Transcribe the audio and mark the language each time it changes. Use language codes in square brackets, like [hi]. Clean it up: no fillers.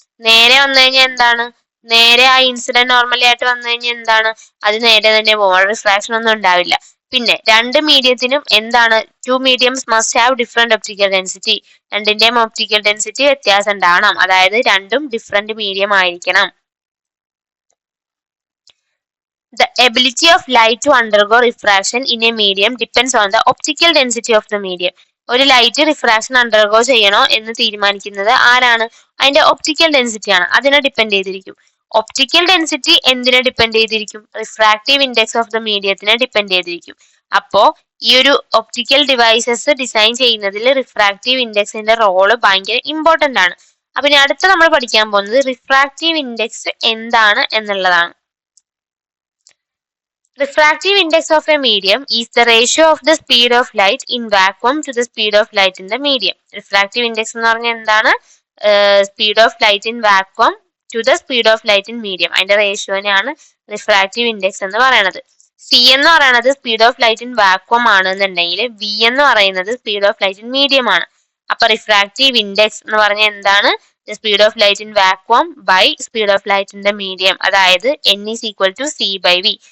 [ml] നേരെ വന്നു കഴിഞ്ഞാൽ എന്താണ്, നേരെ ആ ഇൻസിഡന്റ് നോർമലി ആയിട്ട് വന്നു കഴിഞ്ഞാൽ എന്താണ്, അത് നേരെ തന്നെ പോകും, റിഫ്രാക്ഷൻ ഒന്നും ഉണ്ടാവില്ല. പിന്നെ രണ്ട് മീഡിയത്തിനും എന്താണ്, [en] Two mediums must have different optical density. [ml] രണ്ടിന്റെയും ഒപ്റ്റിക്കൽ ഡെൻസിറ്റി വ്യത്യാസം ഉണ്ടാവണം, അതായത് രണ്ടും ഡിഫറെന്റ് മീഡിയം ആയിരിക്കണം. [en] The ability of light to undergo refraction in a medium depends on the optical density of the medium. [ml] ഒരു ലൈറ്റ് റിഫ്രാക്ഷൻ അണ്ടർഗോ ചെയ്യണോ എന്ന് തീരുമാനിക്കുന്നത് ആരാണ്, അതിന്റെ ഒപ്റ്റിക്കൽ ഡെൻസിറ്റി ആണ്. അതിനെ ഡിപ്പെൻഡ് ചെയ്തിരിക്കും. ഒപ്റ്റിക്കൽ ഡെൻസിറ്റി എന്തിനെ ഡിപ്പെൻഡ് ചെയ്തിരിക്കും? Refractive index of the മീഡിയത്തിനെ depend ചെയ്തിരിക്കും. അപ്പോ ഈ ഒരു ഒപ്റ്റിക്കൽ ഡിവൈസസ് ഡിസൈൻ ചെയ്യുന്നതിൽ റിഫ്രാക്റ്റീവ് ഇൻഡെക്സിന്റെ റോള് ഭയങ്കര ഇമ്പോർട്ടന്റ് ആണ്. അപ്പൊ ഇനി അടുത്ത നമ്മൾ പഠിക്കാൻ പോകുന്നത് റിഫ്രാക്റ്റീവ് ഇൻഡെക്സ് എന്താണ് എന്നുള്ളതാണ്. [en] Refractive index of a medium is the ratio of the speed of light in vacuum to the speed of light in the medium. [ml] Refractive index എന്ന് പറഞ്ഞാൽ എന്താണ്? [en] Speed of light in vacuum to the speed of light in medium. [ml] അതിന്റെ റേഷ്യോനെയാണ് refractive index എന്ന് പറയുന്നത്. C എന്ന് പറയുന്നത് speed of light in vacuum ആണെന്നുണ്ടെങ്കിൽ V എന്ന് പറയുന്നത് speed of light in medium ആണ്. അപ്പൊ റിഫ്രാക്റ്റീവ് ഇൻഡെക്സ് എന്ന് പറഞ്ഞാൽ എന്താണ്? Speed of light in vacuum by speed of light in the medium, അതായത് [en] n is equal to c by v.